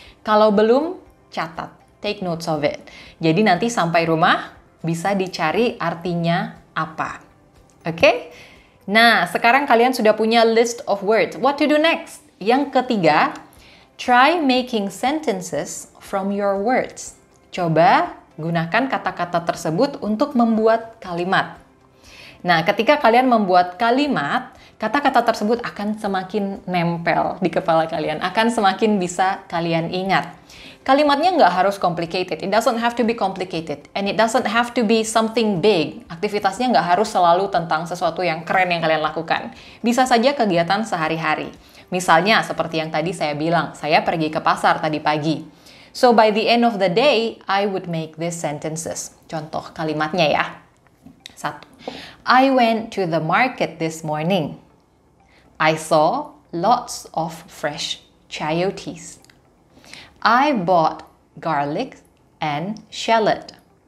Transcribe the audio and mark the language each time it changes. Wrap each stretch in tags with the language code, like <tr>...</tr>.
<id>Kalau belum, catat,</id> <en>take notes of it.</en> <id>Jadi nanti sampai rumah, bisa dicari artinya apa. Oke? Nah, sekarang kalian sudah punya</id> <en>list of words. What to do next?</en> <id>Yang ketiga,</id> <en>try making sentences from your words.</en> <id>Coba gunakan kata-kata tersebut untuk membuat kalimat. Nah, ketika kalian membuat kalimat, kata-kata tersebut akan semakin nempel di kepala kalian, akan semakin bisa kalian ingat. Kalimatnya nggak harus</id> <en>complicated, it doesn't have to be complicated, and it doesn't have to be something big.</en> <id>Aktivitasnya nggak harus selalu tentang sesuatu yang keren yang kalian lakukan. Bisa saja kegiatan sehari-hari. Misalnya, seperti yang tadi saya bilang, saya pergi ke pasar tadi pagi.</id> <en>So, by the end of the day, I would make these sentences.</en> <id>Contoh kalimatnya ya.</id> <en>1. I went to the market this morning. I saw lots of fresh chayotes. I bought garlic and shallot.</en>